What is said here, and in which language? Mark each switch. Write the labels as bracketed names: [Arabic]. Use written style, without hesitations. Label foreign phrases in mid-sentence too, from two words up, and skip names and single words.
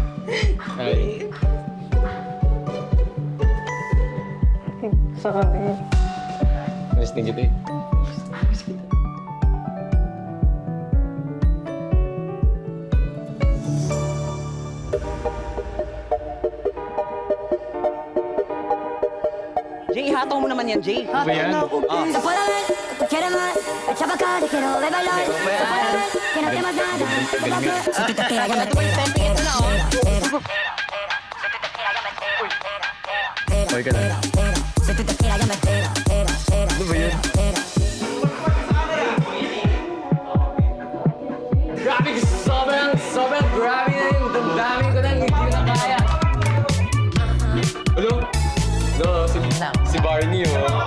[Filipino] Ay. Miss din kita, eh. Jay, ihataw mo naman yan, Jay. Ba yan? [Spanish] Se puede ver, quiere más, echa pa' acá, te quiero ver bailar. Se puede ver, que no temas nada, porque si tú te quedas ya me espera. [Filipino] Okay ka lang. [Spanish] Si tú te quedas ya me espera. [Filipino] Ano ba yan? Grabe, sobrang grabe na yung damdamin ko na hindi ko na kaya. Hello? No, si Barney, oh.